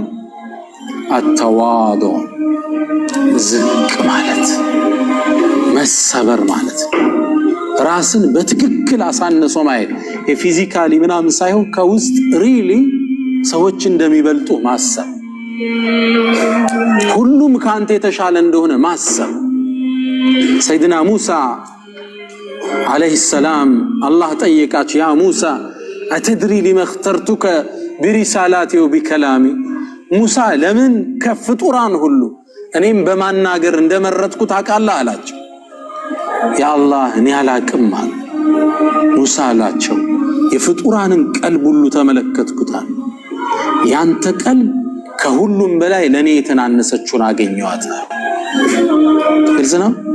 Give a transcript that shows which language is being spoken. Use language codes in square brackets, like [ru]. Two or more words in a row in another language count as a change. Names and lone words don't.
[am] አተዋዱዕ፣ ዝቅ ማለት፣ መሰበር ማለት፣ ራስን በትክክል አሳንሶ ማየት። የፊዚካሊ ምናምን ሳይሆን ከውስጥ ሪሊ ሰዎች እንደሚበልጡ ማሰብ፣ ሁሉም ካንተ የተሻለ እንደሆነ ማሰብ። ሰይድና ሙሳ [ar] عليه السلام [am] الله ጠየቃቸው፣ ያ ሙሳ [ar] أتدري لما اخترتك برسالاتي وبكلامي [am] ሙሳ ለምን ከፍጡራን ሁሉ እኔም በማናገር እንደመረጥኩ ታውቃለህ አላቸው። ያ አላህ እኔ አላቅም አለ ሙሳ አላቸው። የፍጡራንን ቀልብ ሁሉ ተመለከትኩታል፣ ያንተ ቀልብ ከሁሉም በላይ ለኔ የተናነሰችውን አገኘዋት። ግልጽ ነው።